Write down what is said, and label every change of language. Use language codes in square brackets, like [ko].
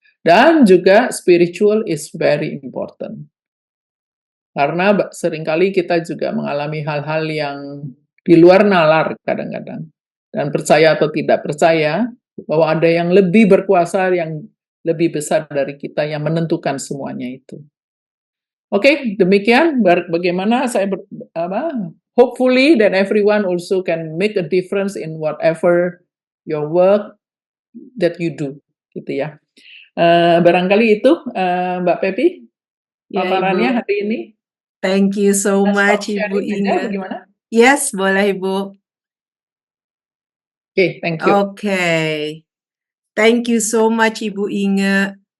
[id] Dan juga [en] spiritual is very important. [id] Karena seringkali kita juga mengalami hal-hal yang di luar nalar kadang-kadang. Dan percaya atau tidak percaya bahwa ada yang lebih berkuasa, yang lebih besar dari kita yang menentukan semuanya itu. Oke, demikian bagaimana saya [en] hopefully that everyone also can make a difference in whatever your work that you do, [id] gitu ya. Barangkali itu Mbak Pepi paparannya hari ini. [en] Thank you so much, Ibu Inga. [id] Bagaimana? Yes, boleh Ibu. [en] Oke, thank you. Oke. Thank you so much Ibu Inge.